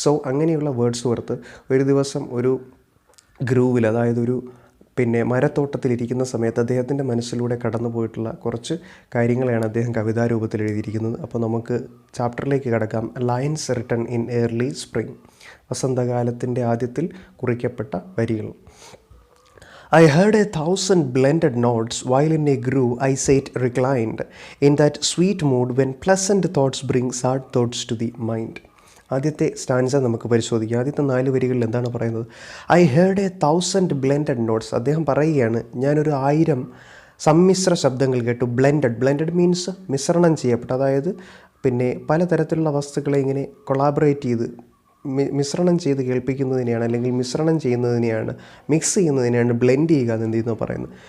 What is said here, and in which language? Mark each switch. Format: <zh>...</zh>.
<ml>അങ്ങനെയുള്ള വേർഡ്സ്വർത്ത് ഒരു ദിവസം ഒരു ഗ്രൂവിൽ, അതായത് ഒരു മരത്തോട്ടത്തിലിരിക്കുന്ന സമയത്ത് അദ്ദേഹത്തിൻ്റെ മനസ്സിലൂടെ കടന്നു പോയിട്ടുള്ള കുറച്ച് കാര്യങ്ങളെയാണ് അദ്ദേഹം കവിതാരൂപത്തിൽ എഴുതിയിരിക്കുന്നത്. അപ്പോൾ നമുക്ക് ചാപ്റ്ററിലേക്ക് കടക്കാം.</ml> <en>Lions written in early spring.</en> <ml>വസന്തകാലത്തിൻ്റെ ആദ്യത്തിൽ കുറിക്കപ്പെട്ട വരികൾ.</ml> <en>I heard 1,000 blended notes while in a grove I sat reclined in that sweet mood when pleasant thoughts bring sad thoughts to the mind.</en> <ml>ആദ്യത്തെ സ്റ്റാൻസ നമുക്ക് പരിശോധിക്കാം. ആദ്യത്തെ 4 വരികളിൽ എന്താണ് പറയുന്നത്?</ml> <en>I heard 1,000 blended notes.</en> <ml>അദ്ദേഹം പറയുകയാണ്, ഞാനൊരു 1000 സമ്മിശ്ര ശബ്ദങ്ങൾ കേട്ടു.</ml> <en>blended means</en> <ml>മിശ്രണം ചെയ്യപ്പെട്ട, അതായത് പലതരത്തിലുള്ള വസ്തുക്കളെ ഇങ്ങനെ കൊളാബറേറ്റ് ചെയ്ത് മിശ്രണം ചെയ്ത് കേൾപ്പിക്കുന്നതിനെയാണ്, അല്ലെങ്കിൽ മിശ്രണം ചെയ്യുന്നതിനെയാണ്, മിക്സ് ചെയ്യുന്നതിനെയാണ് ബ്ലെൻഡ് ചെയ്യുക എന്ന് എന്ത് ചെയ്യുന്നു പറയുന്നത്.</ml>